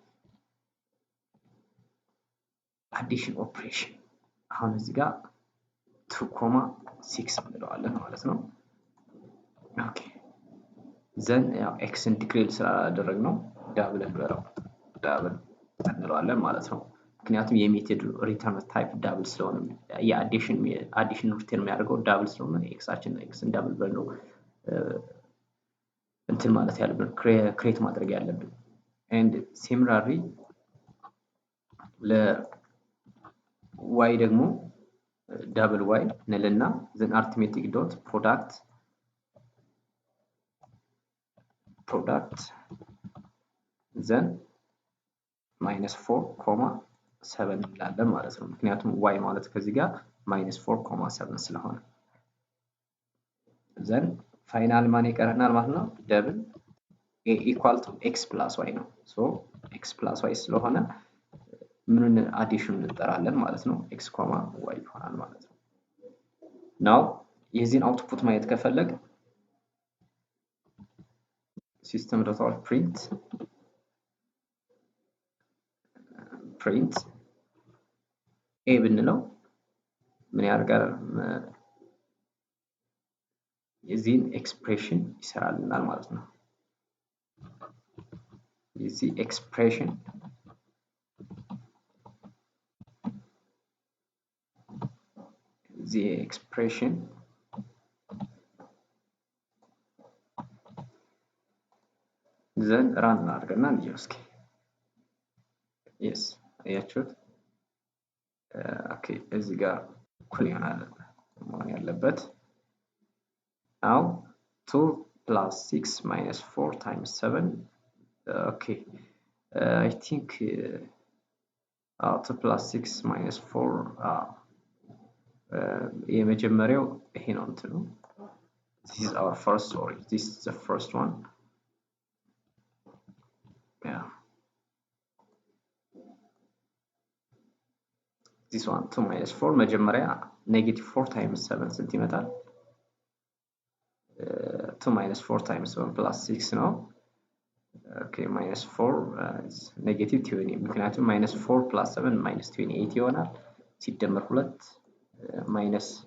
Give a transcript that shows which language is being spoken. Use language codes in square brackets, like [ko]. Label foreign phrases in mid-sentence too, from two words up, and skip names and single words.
[am] አዲሽን ኦፕሬሽን አሁን እዚህ ጋር 2.6 እንለዋለን ማለት ነው። [en] okay then [am] ያው ኤክስን ዲክሌር ስላደረግነው ዳብል እንለዋለን ማለት ነው። ምክንያቱም የሜተድ [en] return type [am] ዳብል ስለሆነ የአዲሽን ሪተርን የሚያደርገው ዳብል ስለሆነ ኤክስን ዳብል ብለን ነው እንትን ማለት ያለብን ክሬት ማድረግ ያለብን። [en] and similarly [am] ለy ደግሞ ዳብል y እንልና [en] then arithmetic dot product then minus 4.7 [am] እንላለን ማለት ነው። ምክንያቱም y ማለት ከዚህ ጋር [en] minus 4.7 [am] ስለሆነ then ፋይናል ማን ይቀረናል ማለት ነው? [en] double a equal to x plus y [am] ነው። [en] so x plus y [am] ስለሆነ ምንን አዲሽን እንጠራለን ማለት ነው? x, y ይሆናል ማለት ነው። now የዚህን አውትፑት ማየት ከፈለግ [en] system.out print a [am] ብንለው ምን ያደርጋል? የዚህን ኤክስፕሬሽን ይሰራልናል ማለት ነው። የዚህ ኤክስፕሬሽን [en] then run [am] እናድርግና እንየው እስኪ። yes አያችሁት? ኦኬ እዚህ ጋር እኩል ይሆናል መሆን ያለበት። [en] now 2 plus 6 minus 4 times 7 okay I think 2 plus 6 minus 4 [am] የመጀመሪያው ይሄ ነው እንትኑ። [en] this is our first story, this is the first one. Yeah, this one 2 minus 4 መጀመሪያ negative 4 times 7 [am] ስንት ይመጣል? [en] 2 minus 4 times 7 plus 6 ነው። okay minus 4 is negative 20 ምክንያቱም minus 4 plus 7 minus 28 ይሆናል። ሲደመር 2 minus